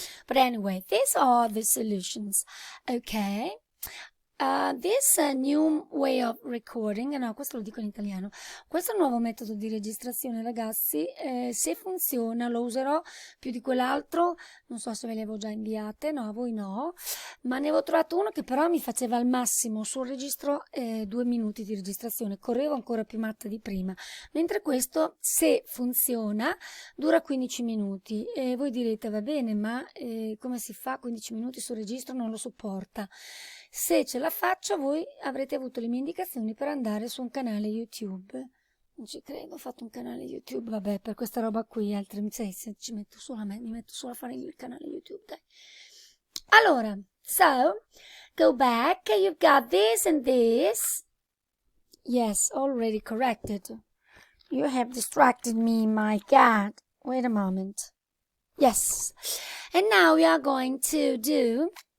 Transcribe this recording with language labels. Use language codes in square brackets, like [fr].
[en] But anyway, these are the solutions, okay? This new way of recording, [it] no, questo lo dico in italiano, questo nuovo metodo di registrazione, ragazzi, se funziona lo userò più di quell'altro, non so se ve le avevo già inviate, no, a voi no, ma ne avevo trovato uno che però mi faceva al massimo sul registro 2 minuti di registrazione, correvo ancora più matta di prima, mentre questo, se funziona, dura 15 minuti, e voi direte, va bene, ma come si fa 15 minuti sul registro? Non lo sopporta. Se ce la faccio, voi avrete avuto le mie indicazioni per andare su un canale YouTube. Non ci credo, ho fatto un canale YouTube, vabbè, per questa roba qui, altrimenti se ci metto solo a me, mi metto solo a fare il canale YouTube, dai. Allora, [en] so, go back, you've got this and this. Yes, already corrected. You have distracted me, my God. Wait a moment. Yes. And now we are going to do...